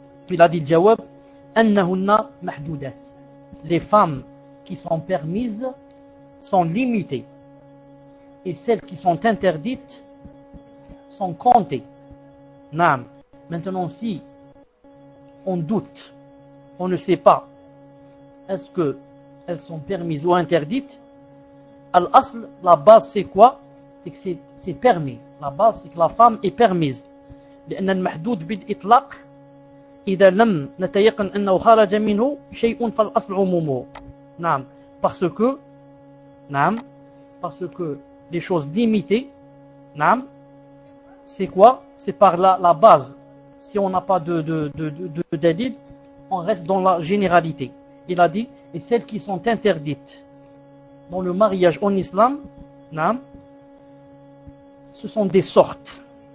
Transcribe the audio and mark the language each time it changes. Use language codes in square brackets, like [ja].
[fr] Il a dit le jawab, [ar] annahunna ma'doudettes. [fr] Les femmes qui sont permises sont limitées, et celles qui sont interdites sont comptés. Naam. Maintenant, si on doute, on ne sait pas, est-ce que elles sont permises ou interdites, al-asl, la base c'est quoi? C'est que c'est permis. La base c'est que la femme est permise. [ar] لأن المحدود بالإطلاق إذا لم نتيقن أنه خرج منه شيء فالأصل عمومه. Naam. [fr] Parce que les choses limitées, naam, c'est quoi? C'est par la base. Si on n'a pas de dalil, on reste dans la généralité. Il a dit, et celles qui sont interdites dans le mariage en islam, naam, ce sont des sortes.